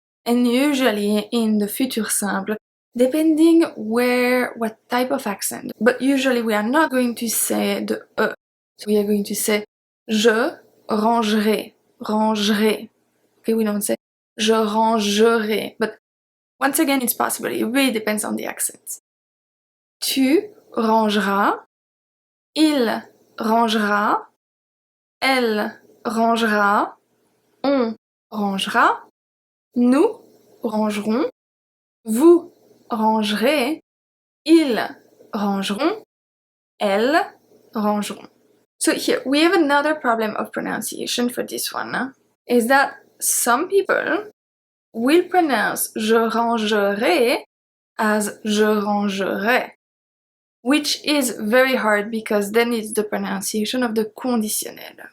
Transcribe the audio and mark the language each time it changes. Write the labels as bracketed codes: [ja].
[en] And usually in the futur simple, depending what type of accent, but usually we are not going to say the E. So we are going to say [fr] je rangerai, rangerai. [en] Okay, we don't say [fr] je rangerai. [en] But once again, it's possible. It really depends on the accent. [fr] Tu rangeras, il rangera, elle rangera, on rangera, nous rangerons, vous rangerez, ils rangeront, elles rangeront. [en] So here we have another problem of pronunciation for this one, is that some people will pronounce [fr] je rangerai as je rangerai, [en] which is very hard because then it's the pronunciation of the conditionnel.